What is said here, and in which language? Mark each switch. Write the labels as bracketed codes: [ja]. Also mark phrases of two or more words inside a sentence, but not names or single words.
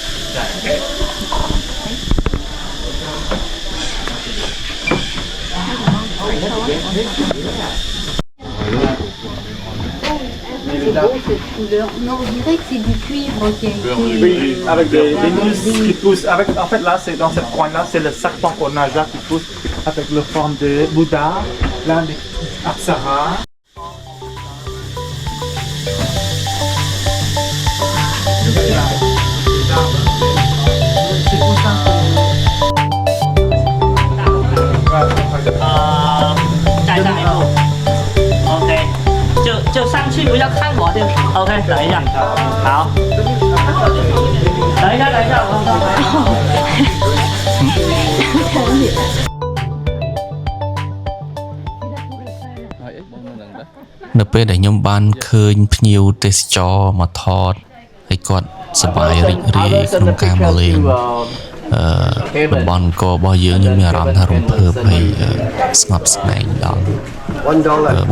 [fr] Non, on dirait que c'est du cuivre qui a été... Oui, avec des muscles qui poussent. En fait, là, c'est dans cette coin-là, c'est le serpent pour Naja qui pousse avec la forme de Bouddha, là, des Apsara. [zh] 带上一步 ，OK，就上去，不要看我就 OK， 等一下，好，等一下， [km] នៅពេលដែលខ្ញុំបានឃើញភ្ញៀវទេសចរមកថតហើយគាត់សប្បាយរីករាយក្នុងការមកលេងតំបន់អង្គររបស់យើងខ្ញុំមានអារម្មណ៍ថារំភើបហើយស្ងប់ស្ងាត់ដល់បុ